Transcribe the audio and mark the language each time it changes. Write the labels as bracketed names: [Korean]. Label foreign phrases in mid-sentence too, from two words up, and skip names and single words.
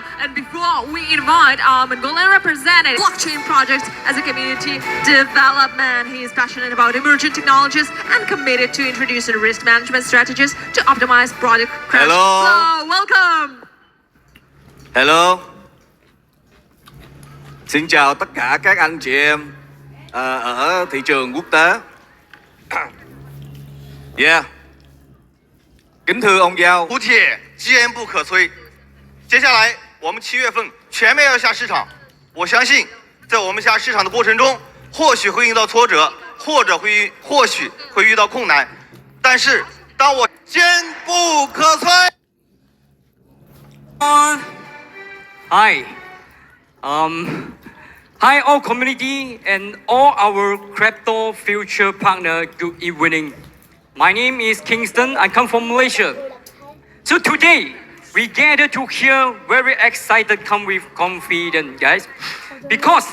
[English] And before we invite our Mongolian representative, blockchain project as a community development. He is passionate about emerging technologies and committed to introducing risk management strategies to optimize project crash. Hello. So, welcome. Hello. [Vietnamese] Xin chào tất cả các anh chị em ở thị trường quốc tế. Yeah. Kính thưa ông Giao. [Chinese] 补贴坚不可摧。接下来我们7月份全面要下市场，我相信在我们下市场的过程中，或许会遇到挫折，或许会遇到困难，但是当我坚不可摧。 [English] Hi. Hi all community and all our crypto future partner, good evening. My name is Kingston, I come from Malaysia. So today, we gather to hear very excited, come with confidence, guys.